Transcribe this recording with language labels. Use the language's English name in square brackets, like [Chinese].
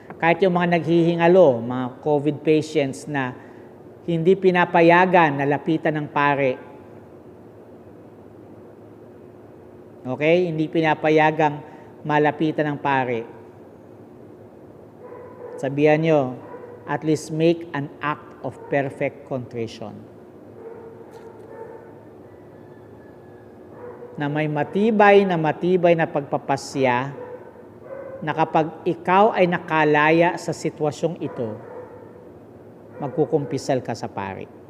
[Filipino] Kahit yung mga naghihingalo, mga COVID patients na hindi pinapayagan na lapitan ng pare. Okay? Hindi pinapayagang malapitan ng pare. Sabihan nyo, [English] at least make an act of perfect contrition. [Filipino] Na may matibay na pagpapasya na kapag ikaw ay nakalaya sa sitwasyong ito, magkukumpisal ka sa pari.